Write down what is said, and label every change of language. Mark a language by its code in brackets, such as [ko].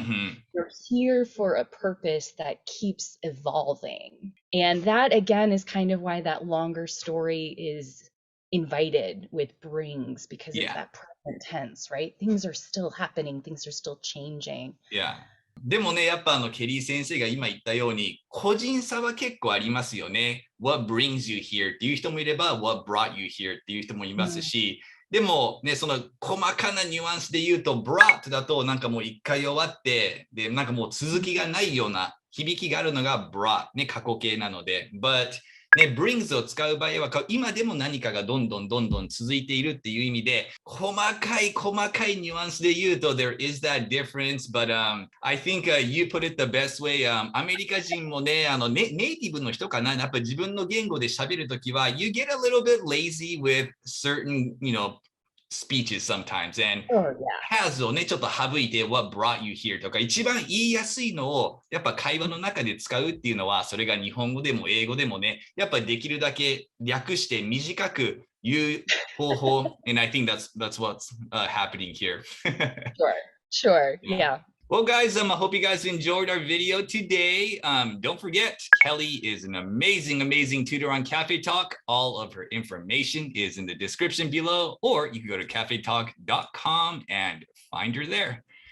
[en] Mm-hmm. You're here for a purpose that keeps evolving. And that, again, is kind of why that longer story is invited with brings because it's Yeah. that present tense, right? Things are still happening, things are still changing. Yeah. [ja] でもね、やっぱケリー先生が今言ったように、個人差は結構ありますよね。 [en] What brings you here [ja] っていう人もいれば、 [en] What brought you here [ja] っていう人もいますし、でもね、その細かなニュアンスで言うと、brought だとなんかもう一回終わって、で、なんかもう続きがないような響きがあるのが brought ね、過去形なので、but ね、brings を使う場合は、今でも何かがどんどん続いているっていう意味で、細かいニュアンスで言うと、 [en] there is that difference, but I think you put it the best way. [ja] アメリカ人もね、ネイティブの人かな、やっぱり自分の言語で喋るときは、 [en] you get a little bit lazy with certain, you know, speeches sometimes. And Oh, yeah. [ja] has をね、ちょっと省いて [en] what brought you here [ja] とか、一番言いやすいのを、やっぱ会話の中で使うっていうのは、それが日本語でも英語でもね、やっぱりできるだけ略して短く言う方法。 [en] And I think that's what's happening here. Sure. Yeah. Yeah. Well, guys, I hope you guys enjoyed our video today. Don't forget, Kelly is an amazing tutor on Cafe Talk. All of her information is in the description below, or you can go to cafetalk.com and find her there.